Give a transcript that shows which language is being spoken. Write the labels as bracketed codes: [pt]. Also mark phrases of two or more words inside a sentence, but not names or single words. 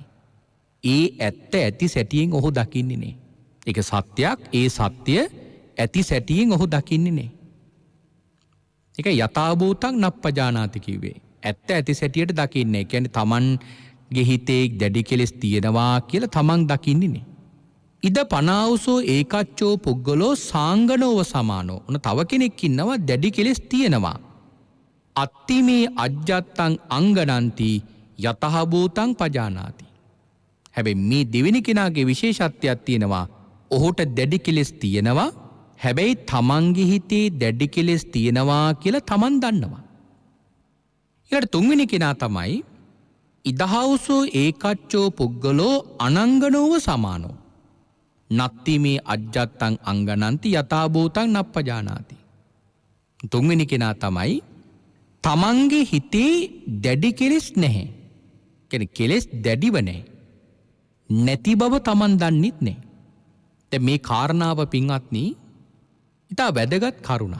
[si] ඒ ඇත්ත ඇති සැටියෙන් ඔහු දකින්නේ නේ. ඒක සත්‍යයක්. ඒ සත්‍ය ඇති සැටියෙන් ඔහු දකින්නේ නේ. ඒක [pi] යථාභූතං නප්පජානාති [si] කිව්වේ. ඇත්ත ඇති සැටියට දකින්නේ. ඒ කියන්නේ තමන්ගේ හිතේ දැඩි කෙලෙස් තියෙනවා කියලා තමන් දකින්නේ නේ. [pi] ඉද පනාවසෝ ඒකච්චෝ පුද්ගලෝ සාංගනෝව සමානෝ. [si] ඔන්න තව කෙනෙක් ඉන්නවා දැඩි කෙලෙස් තියෙනවා. [pi] අත්තිමේ අජ්ජත්තං අංගනන්ති යතහභූතං පජානාති. [si] හැබැයි මේ දෙවෙනි කෙනාගේ විශේෂත්වයක් තියෙනවා. ඔහුට දැඩි කෙලෙස් තියෙනවා. හැබැයි තමන්ගේ හිතේ දැඩි කෙලෙස් තියෙනවා කියලා තමන් දන්නවා. ඊළඟට තුන්වෙනි කෙනා තමයි [pi] ඉදහවුසෝ ඒකච්චෝ පුද්ගලෝ අනංගනෝව සමානෝ. නත්ති මේ අජ්ජත්තං අංගනන්ති යථාභූතං නප්පජානාති. [si] තුන්වෙනි කෙනා තමයි තමන්ගේ හිතේ දැඩි කෙලෙස් නැහැ. කියන්නේ කෙලෙස් දැඩිව නැහැ. නැති බව තමන් දන්නෙත් නැහැ. දැන් මේ කාරණාව පින්වත්නි ඉතා වැදගත් කරුණා.